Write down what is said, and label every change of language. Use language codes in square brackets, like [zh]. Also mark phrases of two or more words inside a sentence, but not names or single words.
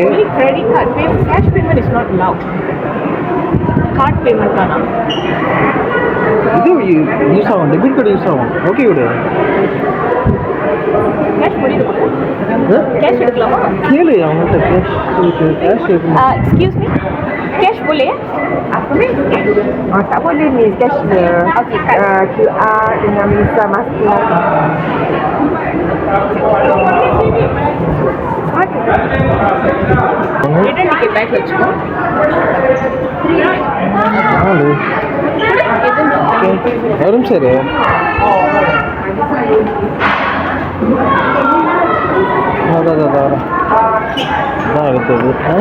[en] Credit card payment, cash payment is not allowed. card payment [ta] தானா? இது யூஸ் ஆகும். [en] debit card use [ta] ஆகும். ஓகே விடு. கேஷ் முடியுது. கேஷ் எடுக்கலாமா? கேளு அவங்கள்ட்ட. கேஷ் இருக்குமா? [en] Excuse me, [ms] cash boleh? Tak boleh ni cash dia. Okey, QR dengan Visa Master. [en] return ticket bag [ta] வச்சுக்கோ. ஆளு வரும் சரி. அதான் எடுத்தது.